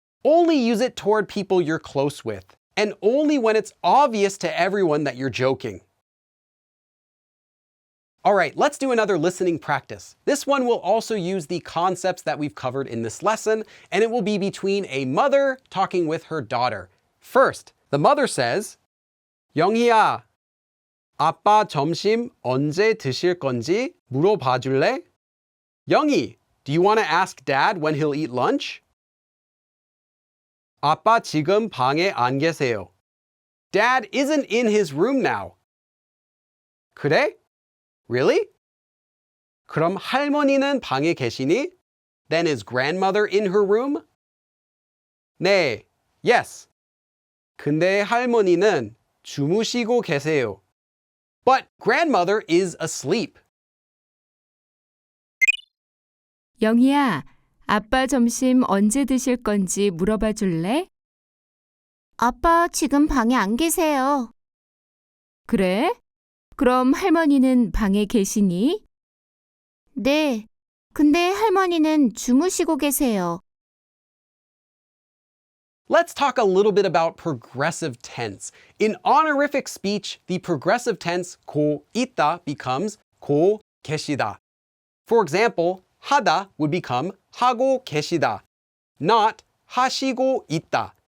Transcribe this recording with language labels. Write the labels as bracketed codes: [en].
[en] Only use it toward people you're close with, and only when it's obvious to everyone that you're joking. Alright, let's do another listening practice. This one will also use the concepts that we've covered in this lesson, and it will be between a mother talking with her daughter. First, the mother says, [ko] 영희야, 아빠 점심 언제 드실 건지 물어봐 줄래? [en] Youngie, do you want to ask Dad when he'll eat lunch? [ko] 아빠 지금 방에 안 계세요. [en] Dad isn't in his room now. [ko] 그래? [en] Really? [ko] 그럼 할머니는 방에 계시니? [en] Then is grandmother in her room? [ko] 네, [en] yes. [ko] 근데 할머니는 주무시고 계세요. [en] But grandmother is asleep. [ko] 영희야, 아빠 점심 언제 드실 건지 물어봐 줄래? 아빠 지금 방에 안 계세요. 그래? 그럼 할머니는 방에 계시니? 네, 근데 할머니는 주무시고 계세요. [en] Let's talk a little bit about progressive tense. In honorific speech, the progressive tense 고 있다 becomes 고 계시다. For example, 하다 would become 하고 계시다, not 하시고 있다.